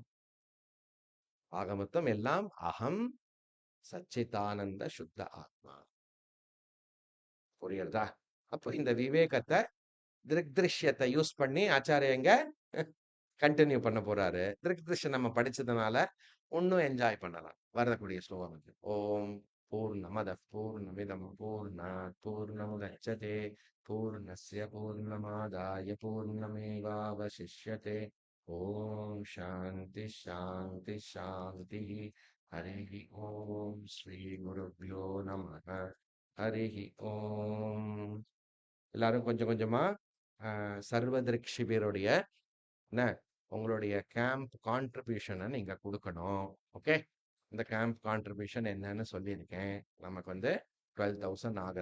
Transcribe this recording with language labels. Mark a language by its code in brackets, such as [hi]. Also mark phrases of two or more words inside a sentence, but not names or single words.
[ta] ஆக மொத்தம் எல்லாம் அகம் சச்சிதானந்த சுத்த ஆத்மா. புரியுறதா? அப்போ இந்த விவேகத்தை திருஷ்யத்தை யூஸ் பண்ணி ஆச்சாரியங்க கண்டினியூ பண்ண போறாரு. திருஷ்யம் நம்ம படிச்சதுனால இன்னும் என்ஜாய் பண்ணலாம். வரக்கூடிய ஸ்லோகம் [sa] ॐ पूर्णमदः पूर्णमिदं पूर्णात्पूर्णमुदच्यते पूर्णस्य पूर्णमादाय पूर्णमेवावशिष्यते. ॐ शान्तिः शान्तिः शान्तिः. हरि ॐ श्री गुरुभ्यो नमः. हरि ॐ. [ta] எல்லாரும் கொஞ்சம் கொஞ்சமா சர்வதிருக் சிபிருடைய என்ன உங்களுடைய [en] camp contribution [ta] நீங்க கொடுக்கணும். ஓகே. இந்த [en] camp contribution [ta] என்னன்னு சொல்லியிருக்கேன். நமக்கு 12,000 ஆகுது.